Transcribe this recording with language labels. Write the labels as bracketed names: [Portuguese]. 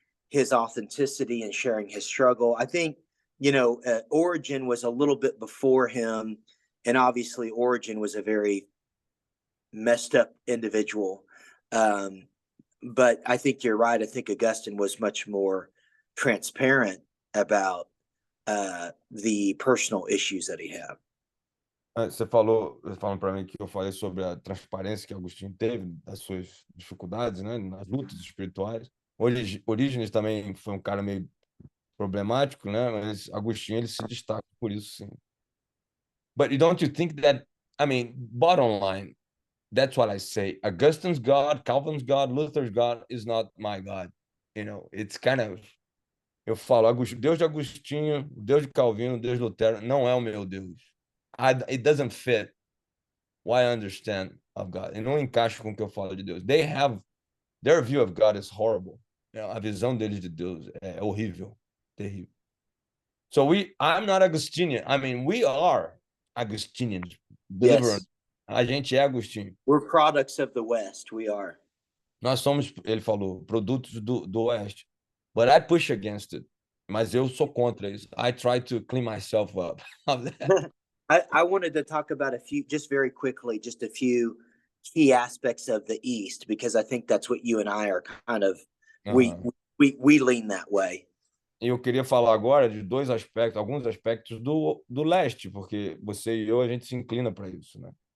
[English] his authenticity and sharing his struggle. I think, Origen was a little bit before him, and obviously Origen was a very messed up individual. But I think you're right. I think Augustine was much more transparent about the personal issues that he had. [Portuguese] Você falou, falando para mim que eu falei sobre a transparência que Agostinho teve das suas dificuldades, né, nas lutas espirituais. Orígenes também foi um cara meio problemático, né, mas Agostinho ele se destaca por isso, sim. [English] But don't you think that, I mean, bottom line, that's what I say. Augustine's God, Calvin's God, Luther's God is not my God. It's kind of. [Portuguese] Eu falo, Deus de Agostinho, Deus de Calvino, Deus de Lutero, não é o meu Deus. [English] It doesn't fit what I understand of God. [Portuguese] E não encaixa com o que eu falo de Deus. [English] Their view of God is horrible. [Portuguese] A visão deles de Deus é horrível, terrível. [English] So I'm not Augustinian. I mean, we are Augustinians. Yes. [Portuguese] A gente é Agostinho. [English] We're products of the West. We are. [Portuguese] Nós somos, ele falou, produtos do Oeste. [English] But I push against it. [Portuguese] Mas eu sou contra isso. [English] I try to clean myself up of that. I wanted to talk about just very quickly, just a few key aspects of the East, because I think that's what you and I are kind of, we lean that way. [Portuguese] Eu queria falar agora de alguns aspectos do leste, porque você e eu, a gente se inclina para isso, né?